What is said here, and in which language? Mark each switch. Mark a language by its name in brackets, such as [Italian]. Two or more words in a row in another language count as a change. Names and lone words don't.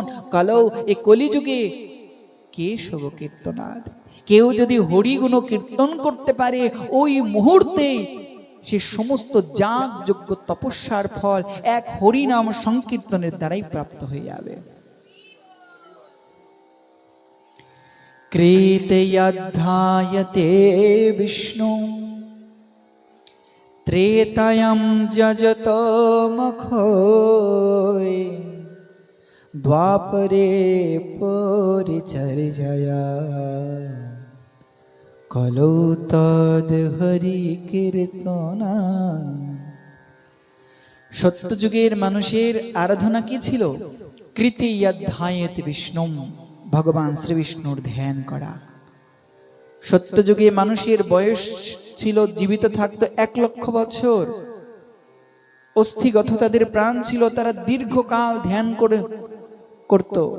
[Bangla] কলৌ, এ কলিযুগে [Sanskrit] কেশব কীর্তনাদ, [Bangla] কেউ যদি হরিগুণ কীর্তন করতে পারে, ওই মুহূর্তে সে সমস্ত যাগ যজ্ঞ তপস্যার ফল এক হরিনাম সংকীর্তনের দ্বারাই প্রাপ্ত হয়ে যাবে। [Sanskrit] कृतयध्यायते विष्णु त्रेतायां जजतमखोय द्वापरे परिचर्यया कलौ तद् हरि কীর্তনা। [Bangla] সত্যযুগের মানুষের আরাধনা কি ছিল? [Sanskrit] কৃতয়ধ্যায়েতে বিষ্ণু, [Bangla] ভগবান শ্রী বিষ্ণুর ধ্যান করা। সত্যযুগে মানুষের বয়স ছিল, জীবিত থাকতো 1,00,000 বছর, অস্থিগত তাদের প্রাণ ছিল, তারা দীর্ঘকাল ধ্যান করত।